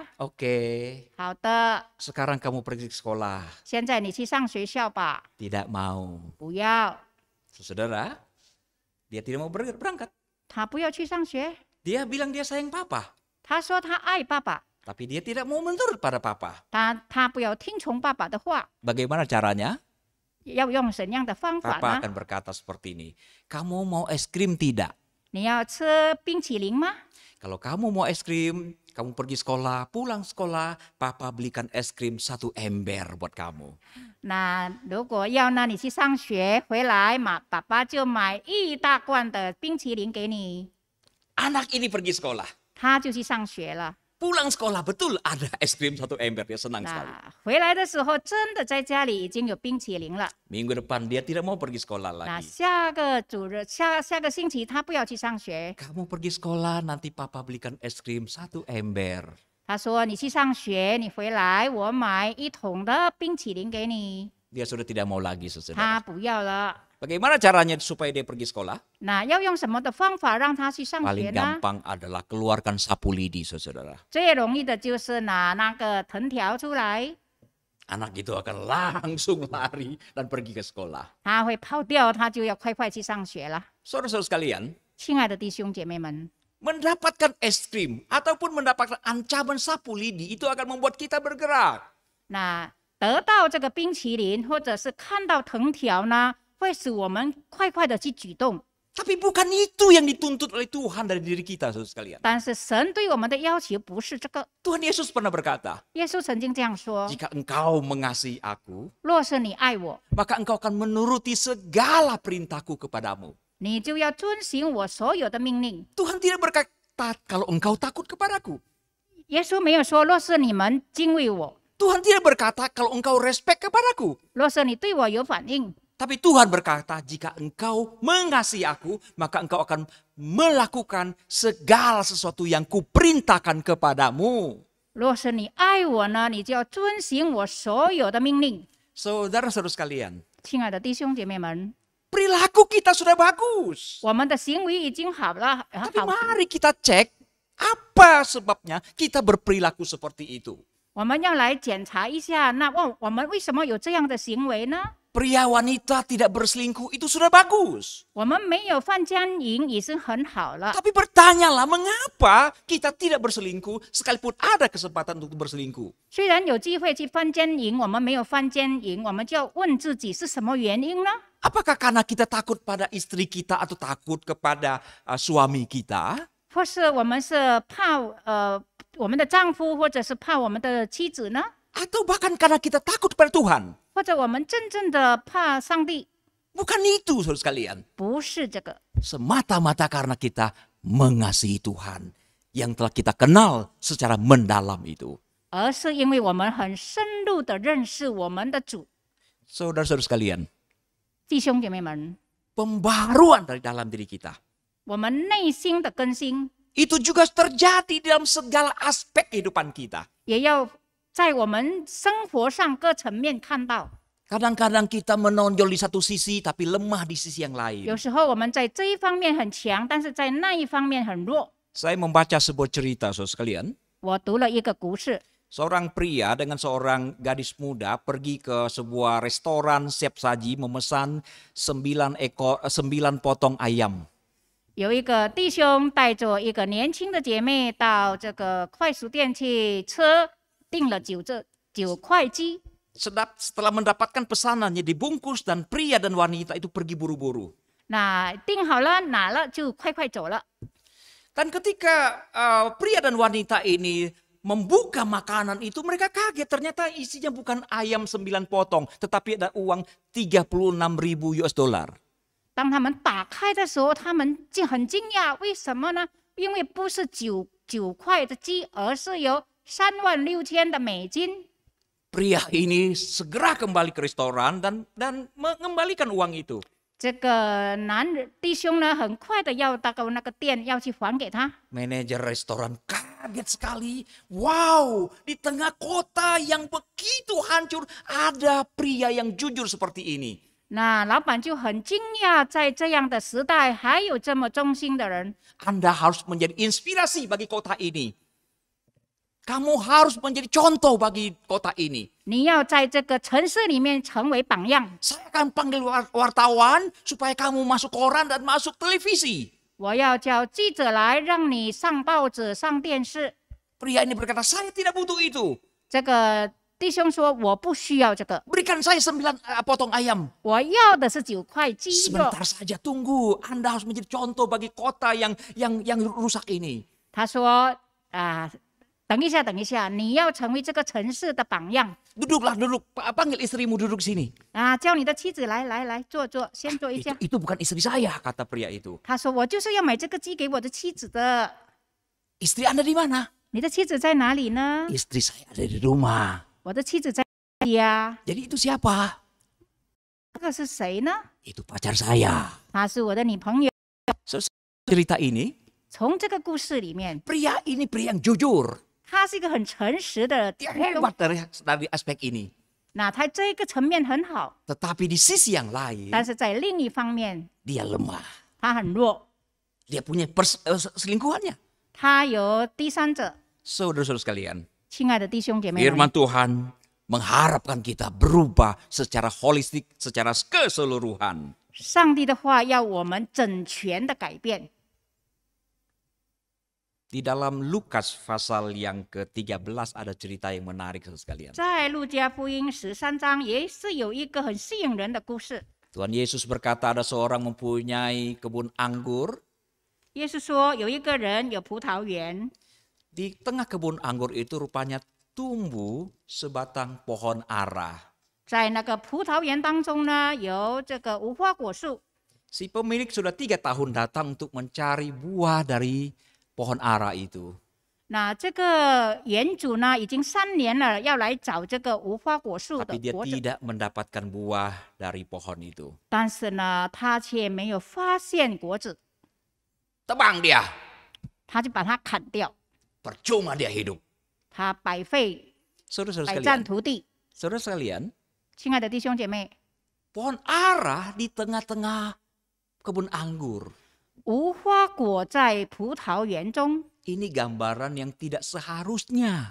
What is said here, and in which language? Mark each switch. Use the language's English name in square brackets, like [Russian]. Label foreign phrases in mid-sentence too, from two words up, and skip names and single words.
[Indonesian] Oke, [Chinese] 好的， [Indonesian] sekarang kamu pergi ke sekolah. [Chinese] 现在你去上学校吧。 [Indonesian] Tidak mau. [Chinese] 不要， [Indonesian] Saudara, dia tidak mau berangkat. [Chinese] 他不要去上学。 [Indonesian] Dia bilang dia sayang papa. [Chinese] 他说他爱爸爸， [Indonesian] Tapi dia tidak mau menurut pada papa. [Chinese] 他不要听从爸爸的话。 [Indonesian] Bagaimana caranya? [Chinese] 要用怎样的方法 [Indonesian] Papa [Chinese] 呢？ [Indonesian] akan berkata seperti ini. Kamu mau es krim tidak? [Chinese] 你要吃冰淇淋吗？ [Indonesian] Kalau kamu mau es krim, kamu pergi sekolah, pulang sekolah, papa belikan es krim 1 ember buat kamu. [Chinese] 那如果要呢，你去上学回来嘛，爸爸就买一大罐的冰淇淋给你。 [Indonesian] Anak ini pergi sekolah. [Chinese] 他就去上学了。 [Indonesian] Pulang sekolah, betul ada es krim 1 ember. Dia senang sekali. [Chinese] 那回来的时候，真的在家里已经有冰淇淋了。 [Indonesian] Minggu depan dia tidak mau pergi sekolah [Chinese] 那 [Indonesian] lagi. [Chinese] 下个星期他不要去上学， [Indonesian] Kamu pergi sekolah, nanti papa belikan es krim 1 ember. [Chinese] 他说你去上学，你回来我买1桶的冰淇淋给你。 [Indonesian] Dia sudah tidak mau lagi, [Chinese] 他 [Indonesian] saudara. [Chinese] 不要了。 [Indonesian] Bagaimana caranya supaya dia pergi sekolah? [Chinese] 那要用什么的方法让他去上学 [Indonesian] Paling [Chinese] 呢？ [Indonesian] gampang adalah keluarkan sapu lidi, saudara. [Chinese] 最容易的就是拿那个藤条出来， [Indonesian] Anak itu akan langsung lari dan pergi ke sekolah. [Chinese] 他会跑掉，他就要快快去上学了。 [Indonesian] Saudara-saudara sekalian, [Chinese] 亲爱的弟兄姐妹们， [Indonesian] mendapatkan es krim ataupun mendapatkan ancaman sapu lidi itu akan membuat kita bergerak. [Chinese] 那得到这个冰淇淋，或者是看到藤条呢，会使我们快快的去举动。 [Indonesian] Tapi bukan itu yang dituntut oleh Tuhan dari diri kita, saudara sekalian. [Chinese] 但是神对我们的要求不是这个。 [Indonesian] Tuhan Yesus pernah berkata, [Chinese] 耶稣曾经这样说 [Indonesian] jika engkau mengasihi aku,：“ [Chinese] 若是你爱我， [Indonesian] maka engkau akan menuruti segala perintahku kepadamu. [Chinese] 你就要遵行我所有的命令。 [Indonesian] Tuhan tidak berkata kalau engkau takut kepadaku. ” [Chinese] 耶稣没有说：“若是你们敬畏我， [Indonesian] Tuhan tidak berkata kalau engkau respect kepadaku. [Chinese] 若是你对我有反应。” [Indonesian] Tapi Tuhan berkata, jika engkau mengasihi aku, maka engkau akan melakukan segala sesuatu yang kuperintahkan kepadamu. [Chinese] 若是你爱我呢，你就要遵行我所有的命令。 [Indonesian] Saudara-saudara sekalian, [Chinese] 亲爱的弟兄姐妹们， [Indonesian] perilaku kita sudah bagus. [Chinese] 我们的行为已经好了， [Indonesian] Tapi mari kita cek apa sebabnya kita berperilaku seperti itu. [Chinese] 我们要来检查一下，那我们为什么有这样的行为呢？ [Indonesian] Pria wanita tidak berselingkuh itu sudah bagus. [Chinese] 我们没有犯奸淫已经很好了。 [Indonesian] Tapi bertanyalah mengapa kita tidak berselingkuh sekalipun ada kesempatan untuk berselingkuh. [Chinese] 虽然有机会去犯奸淫，我们没有犯奸淫，我们就要问自己是什么原因呢？ [Indonesian] Apakah karena kita takut pada istri kita atau takut kepada suami kita? [Chinese] 或是我们是怕我们的丈夫，或者是怕我们的妻子呢？ [Indonesian] Atau bahkan karena kita takut pada Tuhan? [Chinese] 或者我们真正的怕上帝？ [Indonesian] Bukan itu, saudara sekalian. [Chinese] 不是这个， [Indonesian] Semata-mata karena kita mengasihi Tuhan yang telah kita kenal secara mendalam itu. [Chinese] 而是因为我们很深入的认识我们的主。 [Indonesian] Saudara-saudara sekalian, [Chinese] 弟兄姐妹们， [Indonesian] pembaruan dari dalam diri kita [Chinese] 我们内心的更新， [Indonesian] itu juga terjadi dalam segala aspek kehidupan kita. [Chinese] 也要在我们生活上各层面看到。 [Indonesian] Kadang-kadang kita menonjol di satu sisi tapi lemah di sisi yang lain. [Chinese] 有时候我们在这一方面很强，但是在那一方面很弱。 [Indonesian] Saya membaca sebuah cerita, saudara sekalian. [Chinese] 我读了一个故事， [Indonesian] Seorang pria dengan seorang gadis muda pergi ke sebuah restoran siap saji memesan 9 potong ayam. [Chinese] 有一个弟兄带着一个年轻的姐妹到这个快速店去订了9块鸡。 [Indonesian] Setelah mendapatkan pesanannya dibungkus dan pria dan wanita itu pergi buru-buru. [Chinese] 那订好了拿了就快快走了。 [Indonesian] Dan ketika pria dan wanita ini membuka makanan itu, mereka kaget. Ternyata isinya bukan ayam 9 potong, tetapi ada uang 36.000 [English] US dollar. [Chinese] 当他们打开的时候，他们就很惊讶，为什么呢？因为不是九块的鸡，而是有36000的美金。 [Indonesian] Pria ini segera kembali ke restoran dan mengembalikan uang itu. [Chinese] 这个弟兄呢，很快的要到那个店要去还给他。 [Indonesian] Manajer restoran kaget sekali. Wow, di tengah kota yang begitu hancur ada pria yang jujur seperti ini. [Chinese] 那老板就很惊讶，在这样的时代还有这么忠心的人。 [Indonesian] Anda harus menjadi inspirasi bagi kota ini. Kamu harus menjadi contoh bagi kota ini. [Chinese] 你要在这个城市里面成为榜样。 [Indonesian] Saya akan panggil wartawan supaya kamu masuk koran dan masuk televisi. [Chinese] 我要叫记者来，让你上报纸、上电视。 [Indonesian] Pria ini berkata, saya tidak butuh itu. [Chinese] 这个弟兄说：“我不需要这个， [Indonesian] Berikan saya 9 potong ayam. [Chinese] 我要的是9块鸡肉。 [Indonesian] Sebentar saja, tunggu. Anda harus menjadi contoh bagi kota yang rusak ini. ” [Chinese] 他说：“等一下，等一下，你要成为这个城市的榜样。 [Indonesian] Duduklah, duduk. Panggil istrimu duduk sini. [Chinese] 叫你的妻子来，坐，先坐一下。 [Indonesian] Itu bukan istri saya, kata pria itu. [Chinese] 他说：“我就是要买这个鸡给我的妻子的。 [Indonesian] Istri Anda di mana? [Chinese] 你的妻子在哪里呢？ [Indonesian] Istri saya ada di rumah. [Chinese] 我的妻子在哪里呀？ [Indonesian] Jadi itu siapa? [Chinese] 这个是谁呢？ [Indonesian] Itu pacar saya. [Chinese] 她是我的女朋友。 [Indonesian] Cerita ini, [Chinese] 从这个故事里面， [Indonesian] pria ini pria yang jujur. [Chinese] 他是一个很诚实的 [Indonesian] Dia [Chinese] 弟兄。 [Indonesian] hebat dari aspek ini. [Chinese] 那他这个层面很好， [Indonesian] Tetapi di sisi yang lain, [Chinese] 但是在另一方面， [Indonesian] dia lemah. [Chinese] 他很弱， [Indonesian] Dia punya selingkuhannya. [Chinese] 他有第三者。 [Indonesian] Saudara-saudara sekalian, [Chinese] 亲爱的弟兄姐妹们， [Indonesian] firman Tuhan mengharapkan kita berubah secara holistik, secara keseluruhan. [Chinese] 上帝的话要我们整全的改变。 [Indonesian] Di dalam Lukas pasal yang ke-13 ada cerita yang menarik saudara sekalian. [Chinese] 在路加福音13章也是有一个很吸引人的故事。 [Indonesian] Tuhan Yesus berkata ada seorang mempunyai kebun anggur. [Chinese] 耶稣说，有一个人有葡萄园， [Indonesian] Di tengah kebun anggur itu rupanya tumbuh sebatang pohon ara. [Chinese] 在那个葡萄园当中呢，有这个无花果树。 [Indonesian] Si pemilik sudah 3 tahun datang untuk mencari buah dari pohon ara itu. [Chinese] 那这个园主呢，已经3年了，要来找这个无花果树的 [Indonesian] Tapi dia [Chinese] 果子， [Indonesian] tidak mendapatkan buah dari pohon itu. [Chinese] 但是呢，他却没有发现果子， [Indonesian] Tebang dia, [Chinese] 他就把它砍掉， [Indonesian] percuma dia hidup. [Chinese] 他百废 [Indonesian] Saudara-saudara [Chinese] 百占 [Indonesian] sekalian, [Chinese] 土地。 [Indonesian] saudara sekalian, [Chinese] 亲爱的弟兄姐妹， [Indonesian] pohon ara di tengah-tengah kebun anggur. [Chinese] 无花果在葡萄园中 [Indonesian] Ini gambaran yang tidak seharusnya.